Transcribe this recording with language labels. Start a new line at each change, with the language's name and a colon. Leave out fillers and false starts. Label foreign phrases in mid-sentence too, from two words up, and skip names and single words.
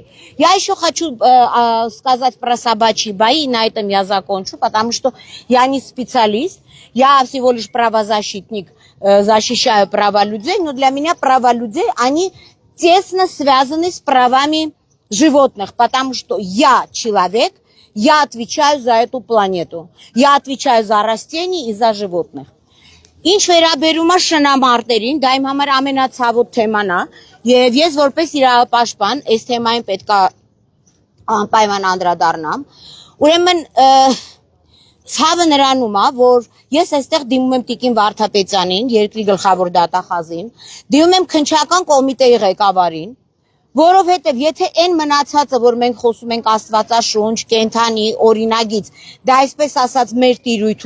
Russian: Я еще хочу сказать про собачьи бои, и на этом я закончу, потому что я не специалист, я всего лишь правозащитник, защищаю права людей, но для меня права людей, они тесно связаны с правами животных, потому что я человек, я отвечаю за эту планету, я отвечаю за растения и за животных.
Armenian: Ինչ վերաբերում է շնամարտերին, դա իմ համար ամենացավոտ թեման է, եւ ես որպես իրավապաշտպան այս թեմային պետքա անպայման անդրադառնամ։ Ուրեմն ցավը նրանում է, որ ես այստեղ դիմում եմ Տիկին Վարդապետյանին, երկրի գլխավոր դատախազին, դիմում եմ քննչական կոմիտեի ղեկավարին, որովհետեւ եթե այն մնացածը, որ մենք խոսում ենք Աստվածաշունչ, կենթանի, օրինագիծ, դա այսպես ասած մեր տիրույթում